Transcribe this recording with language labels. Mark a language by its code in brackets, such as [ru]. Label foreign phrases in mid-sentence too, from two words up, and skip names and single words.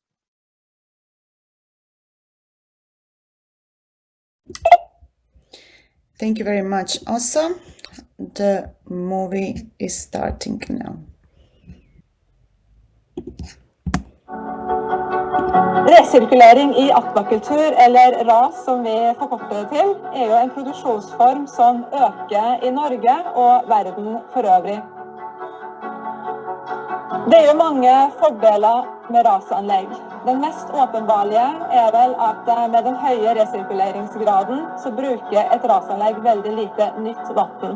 [en] Thank you very much, Asa. The movie is starting now. [no] Resirkulering i aquaculture, eller RAS som vi forkorter det til, jo en produksjonsform som øker i Norge og verden for øvrig. Det jo mange fordeler med RAS-anlegg. Den mest åpenbarlige vel at med den høye resirkuleringsgraden så bruker et RAS-anlegg veldig lite nytt vann.